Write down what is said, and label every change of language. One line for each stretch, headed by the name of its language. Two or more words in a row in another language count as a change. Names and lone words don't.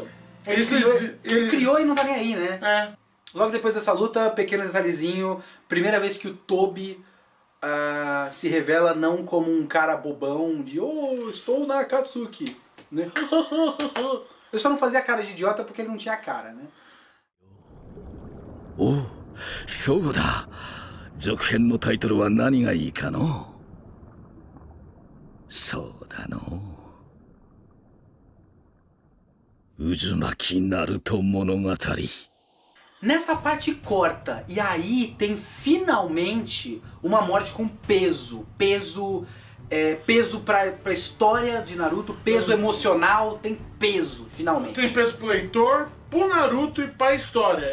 Portuguese: Ele criou e não tá nem aí, né? É. Logo depois dessa luta, pequeno detalhezinho, primeira vez que o Tobi se revela não como um cara bobão de estou na Akatsuki, né? Eu só não fazia cara de idiota porque ele não tinha cara, né?
Japanese: Oh, そうだ。続編のタイトルは何がいいかの？そうだの。渦巻きナルト物語。
Portuguese: Nessa parte corta, e aí tem finalmente uma morte com peso. Peso pra história de Naruto, peso emocional, tem peso, finalmente. Tem peso pro leitor, pro Naruto e pra história.